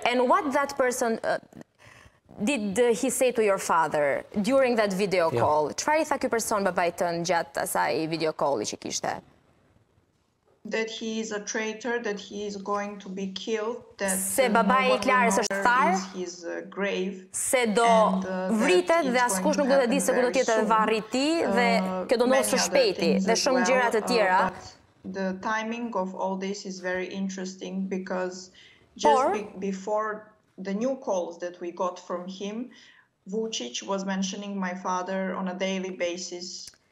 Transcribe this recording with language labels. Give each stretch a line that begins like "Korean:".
English: And what that person did he say to your father during that video call?
Albanian: Çfarë i tha ky person babait tënd gjatë asaj video calli që kishte?
English: That he is a traitor, that he is going to be killed, that
Albanian: se babai i Klarës është tharë, se do vritet dhe askush nuk do të di se ku do të jetë varri i tij dhe kjo do ndodhë së shpejti dhe shumë gjëra të tjera.
English: The timing of all this is very interesting because just before the new calls that we got from him, Vuçiç was mentioning my father on a daily basis.